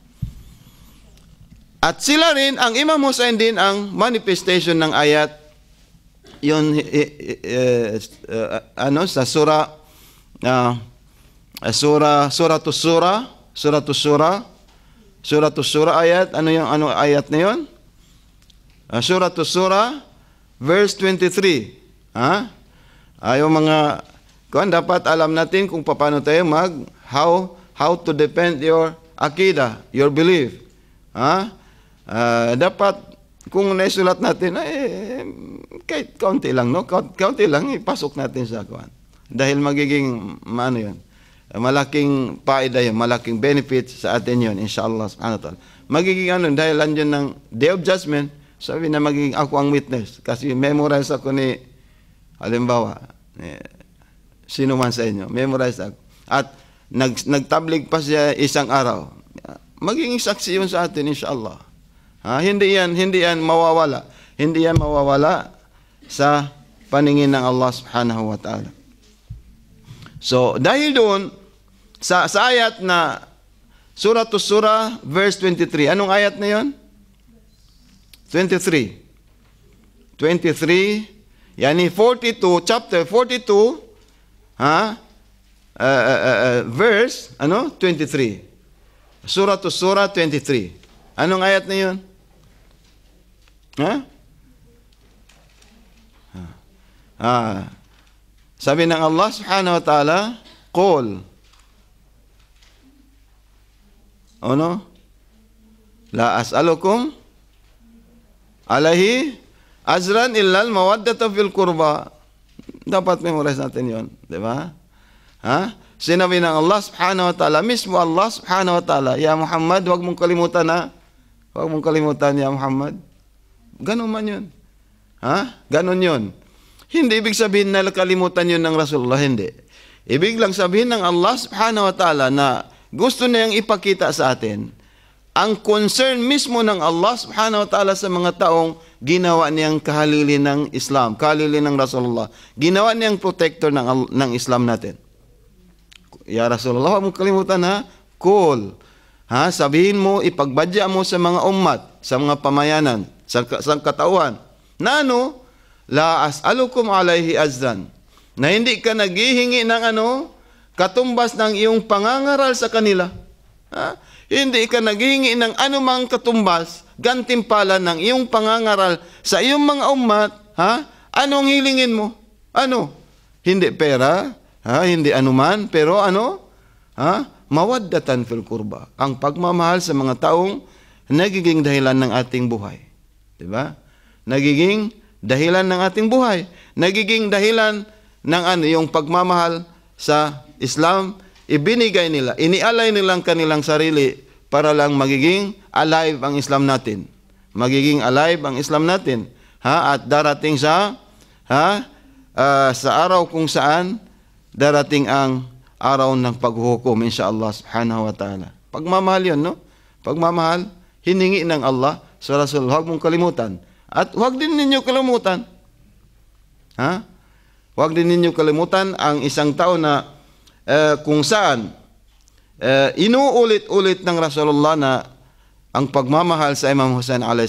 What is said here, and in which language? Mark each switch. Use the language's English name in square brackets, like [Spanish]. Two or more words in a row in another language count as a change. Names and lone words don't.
[Filipino] At sila rin, ang Imam Hussein din ang manifestation ng ayat yun sa Suratus Surah ayat, ano ayat na yun? Suratus Surah verse 23. Yung mga dapat alam natin kung paano tayo [English] how to defend your akidah, your belief. [Filipino] Dapat kung naisulat natin, kahit kaunti lang, no? Kaunti lang, ipasok natin sa kuwan. Dahil magiging, malaking paida yun, malaking benefit sa atin yun, [Arabic] إن شاء الله سبحانه وتعالى. [Filipino] Magiging dahil andyan ng [English] Day of Judgment, [Filipino] sabi na magiging ako ang witness. Kasi memorize ako ni, halimbawa, sino man sa inyo, memorize ako. At nagtablig pa siya isang araw. Magiging saksi yun sa atin, inshallah. Hindi yan mawawala. Hindi yan mawawala sa paningin ng Allah [Arabic] سبحانه وتعالى. [Filipino] So, dahil doon, sa ayat na Suratus Surah, verse 23. Anong ayat na yun? 23. Yani 42, chapter 42, verse, 23. Suratus Surah 23. Anong ayat na yun? Sabi ng Allah [Arabic] سبحانه وتعالى, [Filipino] Qul. [Arabic] لا أسألكم عليه أجرا إلا المودة في القربى. [Filipino] Dapat memorize natin yun. Diba? Sinabi ng Allah [Arabic] سبحانه وتعالى, [Filipino] mismo Allah [Arabic] سبحانه وتعالى, يا محمد, [Filipino] huwag mong kalimutan huwag mong kalimutan, [Arabic] يا محمد. [Filipino] Ganon man yun. Ganon yun. Hindi ibig sabihin na kalimutan yun ng Rasulullah, hindi. Ibig lang sabihin ng Allah [Arabic] سبحانه وتعالى [Filipino] na gusto niyang ipakita sa atin ang concern mismo ng Allah [Arabic] سبحانه وتعالى [Filipino] sa mga taong ginawa niyang kahalili ng Islam, kahalili ng Rasulullah. Ginawa niyang protector ng Islam natin. [Arabic] يا رسول الله, [Filipino] huwag mong kalimutan Qul. Sabihin mo, ipagbadya mo sa mga ummat, sa mga pamayanan, sa katauhan. [Arabic] لا أسألكم عليه أجرا. [Filipino] Na hindi ka naghihingi ng katumbas ng iyong pangangaral sa kanila. Hindi ka naghihingi ng anumang katumbas, gantimpala ng iyong pangangaral sa iyong mga ummat. Anong hilingin mo? Hindi pera, hindi anuman, pero [Arabic] مودة في القربى. [Filipino] Ang pagmamahal sa mga taong nagiging dahilan ng ating buhay. Diba? Nagiging dahilan ng ating buhay. Nagiging dahilan ng yung pagmamahal sa Islam, ibinigay nila, inialay nilang kanilang sarili para lang magiging alive ang Islam natin. Magiging alive ang Islam natin. At darating sa araw kung saan darating ang araw ng paghuhukom, [Arabic] إن شاء الله سبحانه وتعالى. [Filipino] Pagmamahal yun, no? Pagmamahal, hiningi ng Allah sa Rasul, huwag mong kalimutan. At huwag din ninyo kalimutan. Ha? Huwag din ninyo kalimutan ang isang tao na kung saan inuulit-ulit ng Rasulullah na ang pagmamahal sa Imam Hussein a.s.